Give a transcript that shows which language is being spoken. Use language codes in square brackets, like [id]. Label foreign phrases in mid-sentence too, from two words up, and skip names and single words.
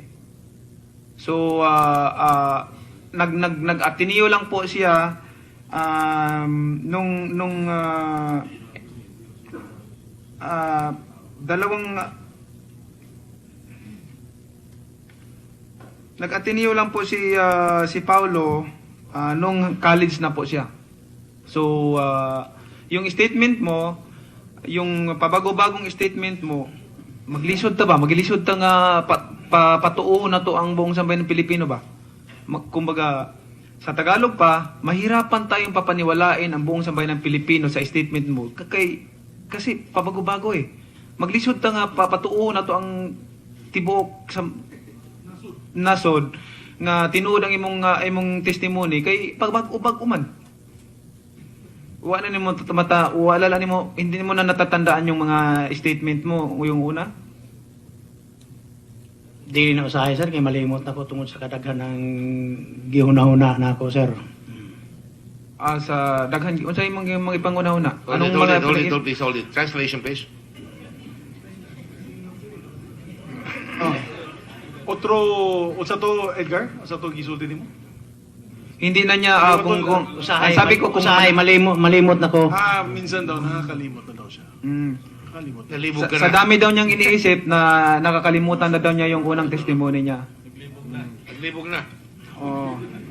[tl] So, nag-Ateneo lang po siya nag-Ateneo lang po si Paulo nung college na po siya. So, yung statement mo, yung pabago-bagong statement mo, [ceb] maglisod ta ba? Maglisod ta nga patuo na to [tl] ang buong sambayan ng Pilipino [ceb] ba? [tl] Kumbaga, sa Tagalog pa, mahirapan tayong papaniwalain ang buong sambayan ng Pilipino sa statement mo. Kasi pabago-bago eh. [ceb] Maglisod ta nga patuo na to ang tibuok sa nasod nga tinuod ang imong testimony kay pagbag-ubag uman. Wala nimo [tl] hindi mo na natatandaan yung mga statement mo yung una? [ceb] Dili na usahay sir, kay malimot na ko tungod sa kadaghan ng gihuna-huna na ako sir. Sa daghan unsa imong mga ipanguna-una? [en] Hold it. Translation, please. [ceb] Unsa to Edgar? Unsa to gisulti nimo? [tl] Hindi na niya kung [ceb] Usahay, [tl] sabi ko kung [ceb] usahay malimot na ko. [tl] Minsan daw nakakalimot na daw siya. Nakakalimot. [ceb] Nalibog ka sa na. [tl] dami daw niyang iniisip na nakakalimutan na daw niya yung unang testimony niya. [ceb] Naglibog na. Oh.